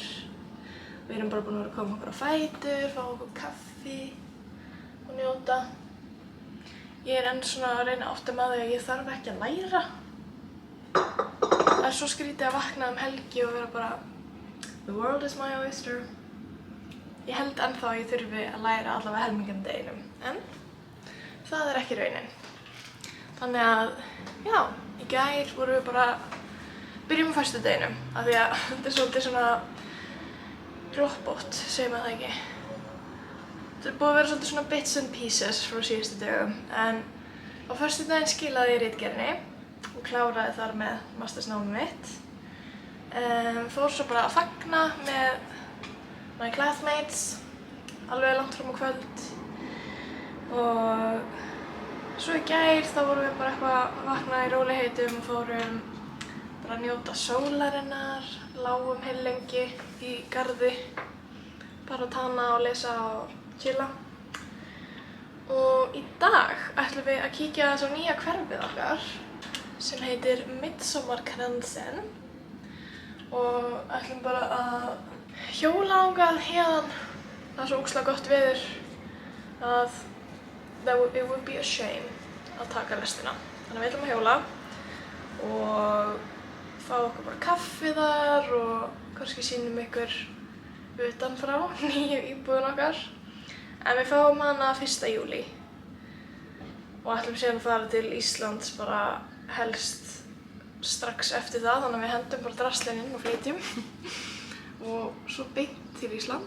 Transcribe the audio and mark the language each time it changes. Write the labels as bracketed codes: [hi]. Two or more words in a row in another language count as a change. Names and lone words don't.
[is] Við erum bara búin að koma okkur á fætur, fá okkur kaffi og njóta. Ég er enn svona að reyna að átta með því að ég þarf ekki að læra. Það er svo skrítið að vakna helgi og vera bara [en] the world is my oyster. [is] Ég held ennþá að ég þurfi að læra allavega helminginn deginum, en það er ekki raunin. Þannig að, já, í gær vorum við bara byrjum á föstudeginum, af því að þetta er svolítið svona gloppótt, segir maður það ekki. Þetta er búið að vera svolítið svona [en] bits and pieces [is] frá síðustu dögum, en á föstudaginn skilaði ég ritgerðinni og kláraði þar með mastersnámið mitt. Fór svo bara að fagna með [en] my classmates, [is] alveg langt fram á kvöld. Og svo í gær þá vorum við bara eitthvað að vakna í róliheitum og fórum bara að njóta sólarinnar, lágum heillengi í garði, bara að tana og lesa og chilla. Og í dag ætlum við að kíkja aðeins á nýja hverfið okkar sem heitir Midsommarkransen og ætlum bara að hjóla þangað héðan. Það er svo ógeðslega gott veður að [en] it would be a shame [is] að taka restina. Þannig að við ætlum að hjóla og fá okkur bara kaffi þar og kannski sýnum ykkur utanfrá nýju íbúðin okkar. En við fáum hana 1. júlí og ætlum síðan að fara til Íslands bara helst strax eftir það, þannig að við hendum bara draslinn inn og flytjum og svo beint til Íslands.